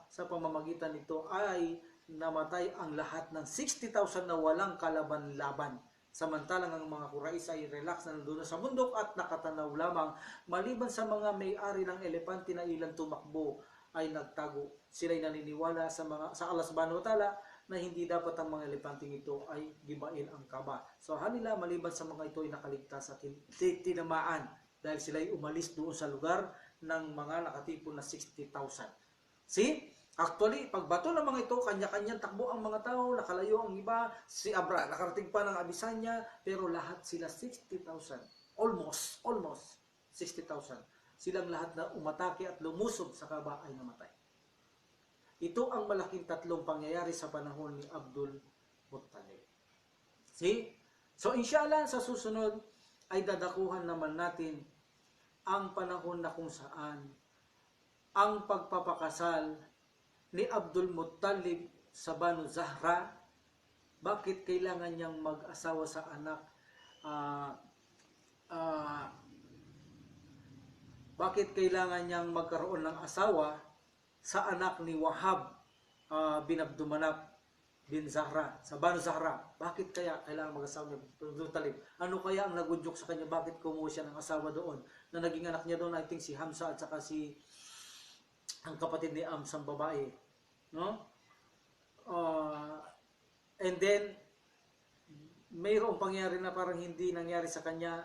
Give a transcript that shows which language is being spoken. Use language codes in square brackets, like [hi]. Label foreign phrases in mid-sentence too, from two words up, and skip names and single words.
[tl] Sa pamamagitan nito ay namatay ang lahat ng 60,000 na walang kalaban-laban. Samantalang ang mga Quraysh ay relax na nandun sa bundok at nakatanaw lamang, maliban sa mga may-ari ng elepante na ilang tumakbo ay nagtago. Sila'y naniniwala sa Allah [ar] سبحانه وتعالى [tl] na hindi dapat ang mga elepanteng ito ay gibain ang Kaaba. So hanila, maliban sa mga ito ay nakaligtas at tinamaan dahil sila'y umalis doon sa lugar ng mga nakatipon na 60,000. See? Actually, pagbato ng mga ito, kanya-kanyang takbo ang mga tao, nakalayo ang iba, si Abra, nakarating pa ng Abyssinia, pero lahat sila 60,000. Almost 60,000. Silang lahat na umatake at lumusog sa Kaaba ay namatay. Ito ang malaking tatlong pangyayari sa panahon ni Abdul Muttalib. See? [ar] So إن شاء الله, [tl] sa susunod ay dadakuhan naman natin ang panahon na kung saan ang pagpapakasal ni Abdul Muttalib sa Banu Zahra, bakit kailangan niyang mag-asawa sa anak, bakit kailangan niyang magkaroon ng asawa sa anak ni Wahab bin Abdul Manaf bin Zahra, sa Banu Zahra? Bakit kaya kailangan mag-asawa ni Abdul Muttalib? Ano kaya ang nagudyok sa kanya? Bakit kumuha siya ng asawa doon? Na naging anak niya doon, [en] I think [tl] si Hamza at saka ang kapatid ni Ams, ang babae. No? [en] And then, [tl] mayroong pangyari na parang hindi nangyari sa kanya.